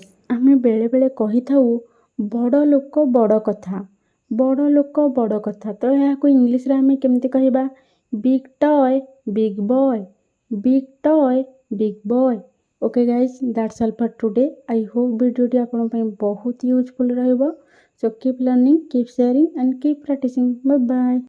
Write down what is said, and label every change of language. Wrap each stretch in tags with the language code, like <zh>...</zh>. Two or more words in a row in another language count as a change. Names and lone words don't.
<or>ଆମେ ବେଳେବେଳେ କହିଥାଉ ବଡ଼ ଲୋକ ବଡ଼ କଥା, ବଡ଼ ଲୋକ ବଡ଼ କଥା. ତ ଏହାକୁ ଇଂଲିଶରେ ଆମେ କେମିତି କହିବା?</or> <en>big toy big boy. Big toy big boy. Okay guys, that's all for today. I hope</en> <or>ଭିଡ଼ିଓଟି ଆପଣଙ୍କ ପାଇଁ ବହୁତ ୟୁଜଫୁଲ୍ ରହିବ.</or> <en>So keep learning, keep sharing and keep practicing. Bye bye.</en>